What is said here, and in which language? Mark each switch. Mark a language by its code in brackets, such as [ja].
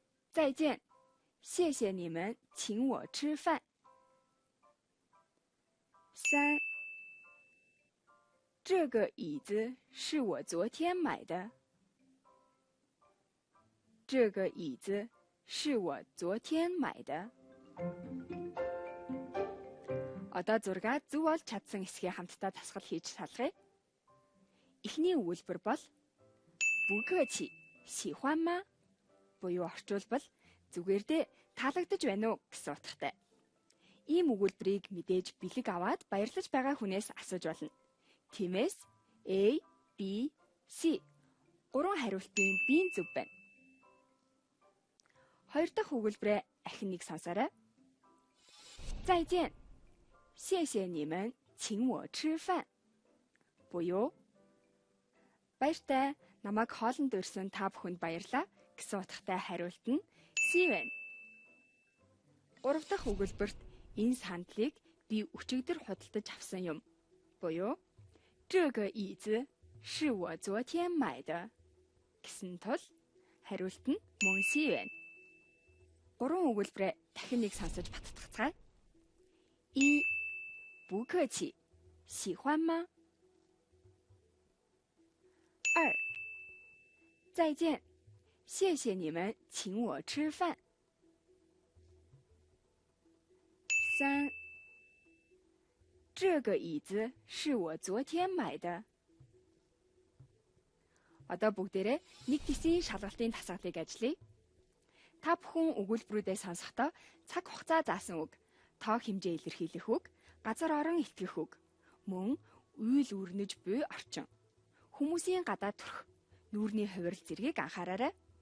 [zh] 再见，谢谢你们请我吃饭。 3. 这个椅子是我昨天买的。这个椅子是我昨天买的。 [mn] Одоо зургаа зөв олж чадсан хэсгээ хамтдаа тасгал хийж салгая. Эхний өгүүлбэр бол [zh] 不客气，喜欢吗? [mn] Буюу орчуулбал зүгээр дээ таалагдаж байна уу гэсэн утгатай. Ийм өгүүлбэрийг мэдээж бэлэг аваад баярлаж байгаа хүнээс асууж болно. Тиймээс A, B, C 3 хариултын B зөв байна. Хоёр дахь өгүүлбэрээ ахин нэг сонсоорой. [zh] 再见，谢谢你们请我吃饭. [mn] Буюу баяртай, намайг хоолнд өрсөн та бүхэнд баярлаа гэсэн утгатай хариулт нь C байна. 3 дахь өгүүлбэрт энэ сандлыг би өчигдөр худалдаж авсан юм. Буюу [zh] 这个椅子是我昨天买的 [mn] гэсэн тул хариулт нь мөн C байна. 3 өгүүлбэрээ дахин нэг сонсож баттгацгаая. [zh] 1. 不客气，喜欢吗？ 2. 再见，谢谢你们请我吃饭。 3. 这个椅子是我昨天买的。 [mn] Одоо бүгдээрээ нэг тисийн шалгалтын тасгалыг ажиллая. Та бүхэн өгүүлбэрүүдээ сонсохдоо цаг хугацаа заасан үг, тоо хэмжээ илэрхийлэх үг, газар орон илтгэх үг, мөн үйл үрнэж буй орчин, хүмүүсийн гадаа төрх, нүүрний хувирал зэргийг анхаараарай.